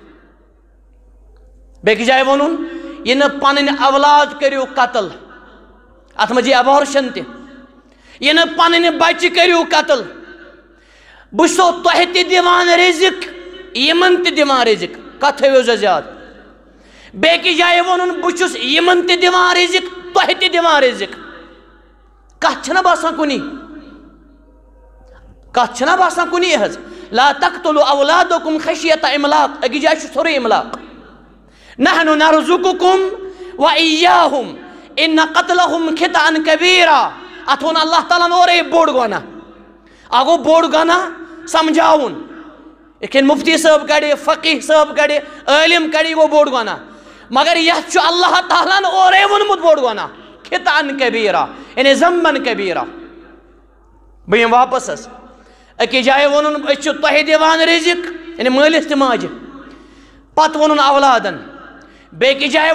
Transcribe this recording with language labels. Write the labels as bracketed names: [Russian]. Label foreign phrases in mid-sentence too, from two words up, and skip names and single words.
[Kashmiri] بیٚکِس جایہِ ووٚنُن یہِ نہٕ پنٕنۍ اولاد کٔرِو قتل اتھ منٛز یہِ ابارشن تہِ یہِ نہٕ پنٕنۍ بچہِ کٔرِو قتل بہٕ چھُسو تۄہہِ تہِ دِوان رزق یِمن تہِ دِوان رزق کتھ تھٲیِو سا زیادٕ بیٚکِس جایہِ ووٚنُن بہٕ چھُس یِمن تہِ دِوان رزق تۄہہِ تہِ دِوان رزق کتھ چھنہ باسان کُنی کتھ چھنہ باسان کُنی حظ [Arabic] لا تقتلوا اولادکم خشیۃ املاق [Kashmiri] أکِس جایہِ چھُ سورُے املاق [Arabic] نحن نرزقکم و ایاہم ان قتلہم خطأ کبیرا [Kashmiri] اتھ ووٚن اللہ تعالیٰ ہن اورے بوٚڑ گۄناہ اکھ گوٚو بوٚڑ گۄناہ سمجھاوُن یِتھ کٔنۍ مفتی صٲب کڑِ فقیح صٲب کڑِ عٲلم کڑِ یہِ گوٚو بوٚڑ گۄناہ مگر یتھ چھُ اللہ تعالیٰ ہن اورے ووٚنمُت بوٚڑ گۄناہ [Arabic] خطأ کبیرا [Kashmiri] یعنی [Arabic] ذنبن کبیرا [Kashmiri] بہٕ یِمہٕ واپس حظ أکِس جایہِ ووٚنُن أسۍ چھِ تۄہہِ دِوان رزق یعنی مٲلِس تہِ ماجہِ پتہٕ ووٚنُن اولادن بیٚکِس جایہِ